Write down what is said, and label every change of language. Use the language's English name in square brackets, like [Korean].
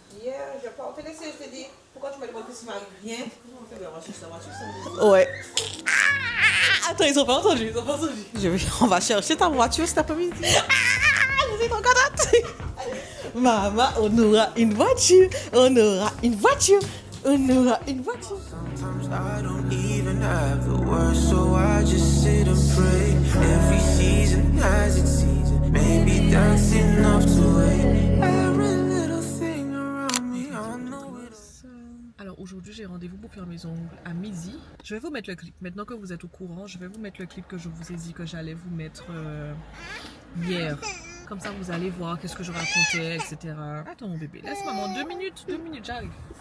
[French] Je vais pas te laisser, je te dis. Pourquoi tu me demandes que s'il m'arrive rien? Ouais. Attends, ils ont pas entendu, On va chercher ta voiture cet après-midi. Je suis trop contente. Maman, on aura une voiture. On aura une voiture. [English] Sometimes I don't even have the words, so I just sit and pray. Every season has its season. Maybe that's enough to wait. Every little thing around me, I know it's. [French] Alors aujourd'hui j'ai rendez-vous pour faire mes ongles à midi. Je vais vous mettre le clip, maintenant que vous êtes au courant, je vais vous mettre le clip que je vous ai dit que j'allais vous mettre hier. Comme ça, vous allez voir qu'est-ce que je racontais, etc. Attends, mon bébé, laisse maman 2 minutes, j'arrive.